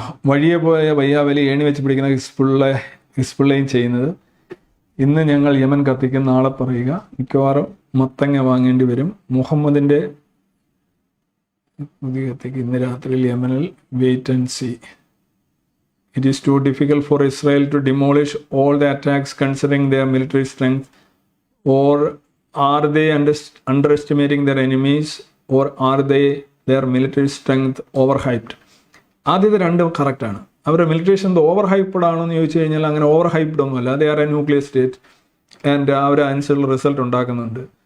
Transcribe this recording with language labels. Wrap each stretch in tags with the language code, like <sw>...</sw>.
<ml>വഴിയെ പോയ വയ്യാവലി ഏണി വെച്ച് പിടിക്കുന്ന ഹിസ്ബുള്ളയും ചെയ്യുന്നത്. ഇന്ന് ഞങ്ങൾ യമൻ കത്തിക്കും, നാളെ പറയുക മിക്കവാറും മത്തങ്ങ വാങ്ങേണ്ടി വരും. മുഹമ്മദിൻ്റെ പുതിയ കത്തിക്ക് ഇന്ന് രാത്രിയിൽ യമനിൽ</ml> <en>Wait and see. It is too difficult for Israel to demolish all the attacks considering their military strength, or are they underestimating their enemies, or are their military strength overhyped?</en> <ml>ആദ്യത്തെ രണ്ടും കറക്റ്റാണ്. അവരുടെ മിലിറ്ററി സ്ട്രെങ്ത് ഓവർ ഹൈപ്പ്ഡ് ആണോ എന്ന് ചോദിച്ചു കഴിഞ്ഞാൽ അങ്ങനെ over hyped ഒന്നുമല്ല.</ml> <en>they are a nuclear state and</en> <ml>അവരനുസരിച്ചുള്ള result ഉണ്ടാക്കുന്നുണ്ട്.</ml>